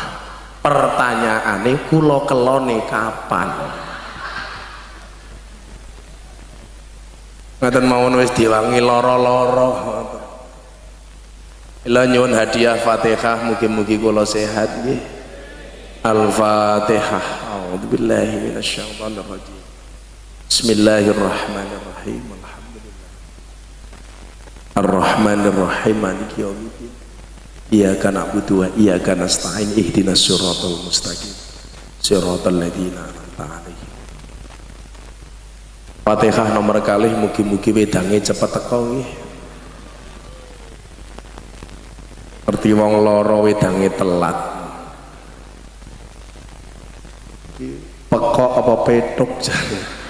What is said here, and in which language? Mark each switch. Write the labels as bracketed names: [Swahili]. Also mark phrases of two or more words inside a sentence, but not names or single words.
[Javanese] Pertanyaane kula kelone kapan? Ngaten mawon wis diwangi lara-lara. Ila nyuwun hadiah Fatihah mugi-mugi kula sehat nggih. Al-Fatihah. [Arabic] أعوذ بالله من الشيطان الرجيم. بسم الله الرحمن الرحيم. الحمد لله. الرحمن الرحيم مالك يوم الدين. إياك نعبد وإياك نستعين اهدنا الصراط المستقيم. صراط الذين أنعمت عليهم. [Javanese] Fatihah nomor kalih mugi-mugi wedange cepet teko nggih. Ngerti wong lara wedange telat. Pekok apa petuk jane.